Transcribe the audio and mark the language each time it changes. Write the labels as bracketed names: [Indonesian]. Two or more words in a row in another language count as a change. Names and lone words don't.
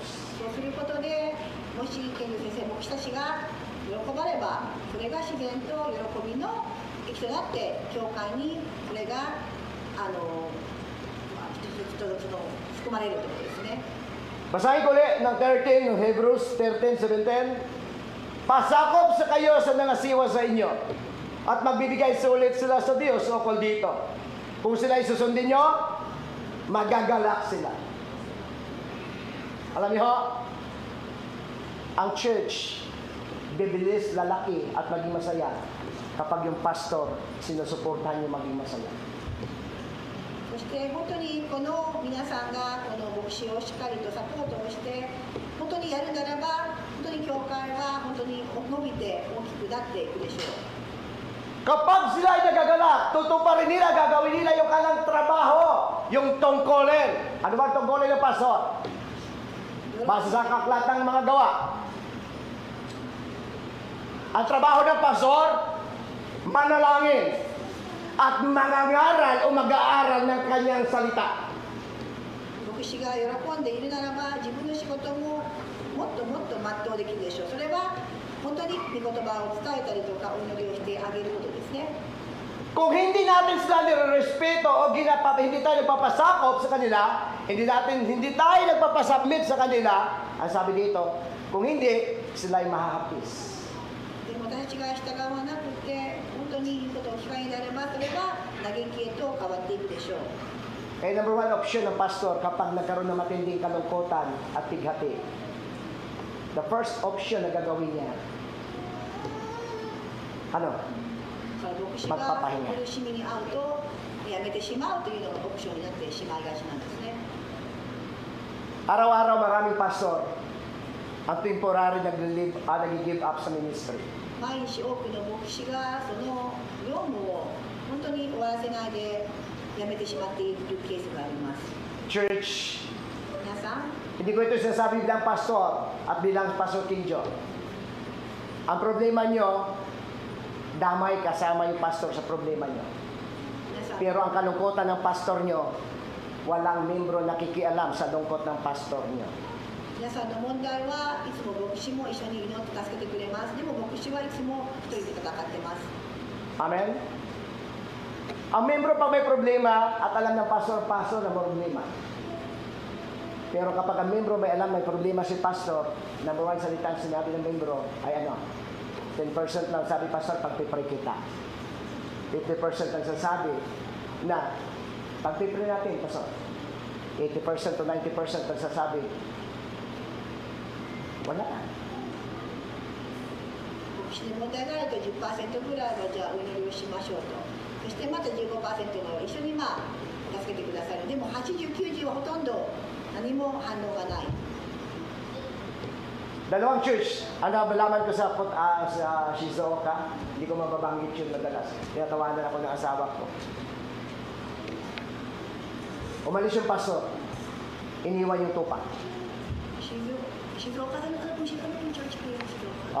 [Japanese] そうすることで、もしケンジョ先生、牧師たちが喜ばれば、それが自然と喜びの益となって、教会にそれが含まれるということですね。 [Filipino] Basahin ko ulit ng 13, ng Hebrews 13:17. Pasakop sa kayo sa nangasiwa sa inyo at magbibigay sulit sila sa Diyos ukol dito. Kung sila isusundin nyo, magagalak sila. Alam niyo ho, ang church, bibilis, lalaki at maging masaya kapag yung pastor sinusuportahan niyo maging masaya. [Japanese] そして本当にこの皆さんがこの牧師をしっかりとサポートをして本当にやるならば本当に教会は本当に伸びて大きくなっていくでしょう。 [Filipino] Kapag sila ay nagagalak, tutuparin nila, gagawin nila yung kanilang trabaho, yung tungkulin. Ano ba ang tungkulin ng pastor? Base sa aklat ng mga gawa. Ang trabaho ng pastor, manalangin at mangangaral o mag-aaral ng kanyang salita. [Japanese] 牧師が喜んでいるならば自分の仕事ももっともっと全うできるでしょう。それは本当に御言葉を伝えたりとかお祈りをしてあげることですね。 [Filipino] Kung hindi natin sila nirerespeto o hindi tayo nagpapasakop sa kanila, hindi tayo nagpapasubmit sa kanila, ang sabi dito, kung hindi, sila ay mahahapis. [Japanese] でも私たちが従わなくて本当に言うことを聞かないであればそれは嘆きへと変わっていくでしょう。 [Filipino] Kaya [English] number one option [Filipino] ng pastor kapag nagkaroon ng matinding kalungkutan at pighati, [English] the first option [Filipino] na gagawin niya, ano? [Japanese] だから牧師が苦しみに遭うとやめてしまうというのがオプションになってしまいがちなんですね。 [Filipino] Araw-araw maraming pastor ang temporary nag-give up sa ministry. [Japanese] 毎日多くの牧師がその業務を本当に終わらせないでやめてしまっているケースがあります。 [Filipino] Church, [Japanese] 皆さん、 [Filipino] hindi ko ito sinasabi bilang pastor at bilang pastor King John. Ang problema nyo, damay kasama yung pastor sa problema nyo. [Japanese] 皆さん、 [Filipino] Pero ang kalungkutan ng pastor nyo, walang membro nakikialam sa lungkot ng pastor nyo. [Japanese] 皆さんの問題はいつも牧師も一緒に祈って助けてくれます。でも牧師はいつも一人で戦ってます。 [Filipino] Amen? Ang membro pag may problema at alam ng pastor na problema. Pero kapag ang membro may alam may problema si pastor, [English] number one [Filipino] salita ang sinabi ng membro ay ano? 10% lang sabi pastor, pagpipray kita. 50% ang sasabi na pagpipray natin, pastor. 80% to 90% ang sasabi, wala na. [Japanese] 牧師に問題があると 10% ぐらいはじゃあお祈りをしましょうと。そしてまた 15% の一緒に助けてくださる。でも80、90はほとんど何も反応がない。 [Filipino] Dalawang church, ang nabalaman ko sa Shizuoka, hindi ko mababanggit yun madalas. Tinatawanan ako ng asawa ko. Umalis yung pastor, iniwan yung tupa. [Japanese] 静岡の church kayo Shizuoka?